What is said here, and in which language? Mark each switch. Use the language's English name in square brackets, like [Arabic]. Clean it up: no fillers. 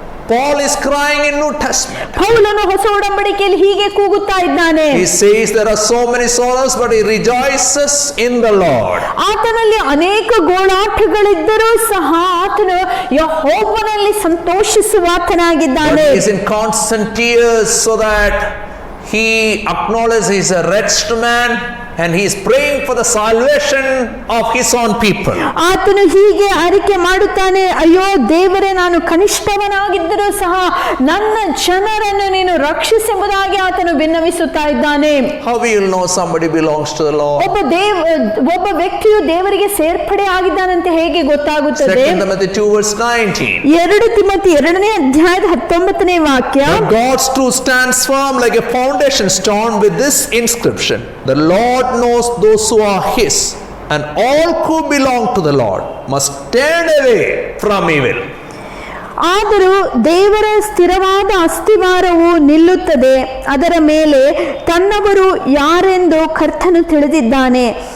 [English] Paul is crying in New Testament. [Kannada] ಪೌಲನು ಹೊಸ ಒಡಂಬಡಿಕೆಯಲ್ಲಿ ಹೀಗೆ ಕೂಗುತ್ತಾ ಇದ್ದಾನೆ. [English] He says there are so many sorrows, but he rejoices in the Lord. [Kannada] ಆತನಲ್ಲಿ ಅನೇಕ ಗೋಳಾಟಗಳಿದ್ದರೂ ಸಹ ಆತನು ಯೆಹೋವನಲ್ಲಿ ಸಂತೋಷಿಸುವಾತನಾಗಿದ್ದಾನೆ. [English] He is in constant tears so that he acknowledges he is a wretched man and he is praying for the salvation of his own people. [Kannada] ಆತನು ಹೀಗೆ ಅರಿಕೆ ಮಾಡುತ್ತಾನೆ, ಅಯ್ಯೋ ದೇವರೇ, ನಾನು ಕನಿಷ್ಠವನಾಗಿದ್ದರೂ ಸಹ ನನ್ನ ಜನರನ್ನು ನೀನು ರಕ್ಷಿಸೆಂಬುದಾಗಿ ಆತನು ಭಿನ್ನವಿಸುತ್ತಾ ಇದ್ದಾನೆ. [English] How we will know somebody belongs to the Lord? [Kannada] ಒಬ್ಬ ವ್ಯಕ್ತಿಯು ದೇವರಿಗೆ ಸೇರ್ಪಡೆ ಆಗಿದ್ದಾನಂತೆ ಹೇಗೆ ಗೊತ್ತಾಗುತ್ತದೆ? [English] 2 Timothy 2:19. [Kannada] 2 ತಿಮೋಥಿ 2ನೇ ಅಧ್ಯಾಯದ 19ನೇ ವಾಕ್ಯ, [English] God's truth stands firm like a foundation stone with this inscription: the Lord knows those who are his, and all who belong to the Lord must turn away from evil. [Kannada] ಆದರೂ ದೇವರ ಸ್ಥಿರವಾದ ಅಸ್ತಿವಾರವು ನಿಲ್ಲುತ್ತದೆ, ಅದರ ಮೇಲೆ ತನ್ನವರು ಯಾರೆಂದು ಕರ್ತನು ತಿಳಿದಿದ್ದಾನೆ.